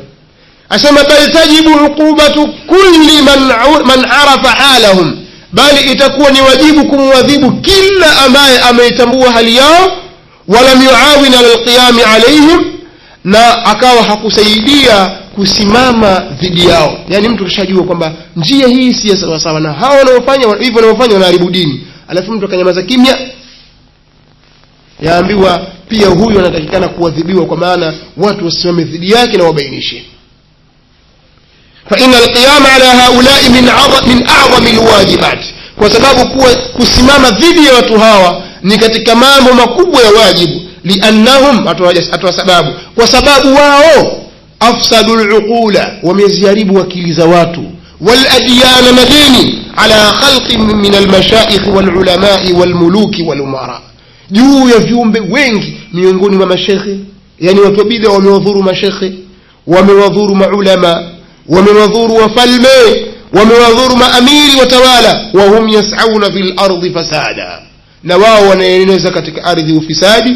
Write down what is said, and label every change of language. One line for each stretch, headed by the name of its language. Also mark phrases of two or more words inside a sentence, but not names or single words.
Swahili: Asema
Arabic: بل تجب عقوبة كل من عرف حالهم,
Swahili: bali itakuwa ni wajibu kumwadhibu kila ambaye ameitambua hali yao,
Arabic: ولا يعاون على القيام عليهم,
Swahili: na akawa hakusaidia kusimama dhidi yao. Yani mtu kishajua kwamba njia hii si sawa sawa na hao wanaofanya hivyo, wanaofanya wanaharibu dini, alafu mtu akanyamaza kimya, yaambiwa pia huyu anatakikana kuadhibiwa, kwa maana watu wasimame dhidi yake na wabainishe.
Arabic: فإن القيام على هؤلاء من أعظم الواجبات,
Swahili: kwa sababu kusimama dhidi ya watu hawa ni katika mambo makubwa ya wajibu.
Arabic: Liannahum,
Swahili: atoa sababu, kwa sababu wao
Arabic: أفسدوا العقول,
Swahili: wameziharibu akili za watu,
Arabic: والأديان مدني على خلق من المشايخ والعلماء والملوك والأمراء,
Swahili: juu ya viumbe wengi miongoni mwa mashekhe. Yani watu bid'a wamewadhuru mashekhe, wamewadhuru maulama, wamewadhuru wafalme, wamewadhuru maamiri watawala.
Arabic: وهم يسعون في الأرض فسادا,
Swahili: na wao wanaeneza katika ardhi ufisadi.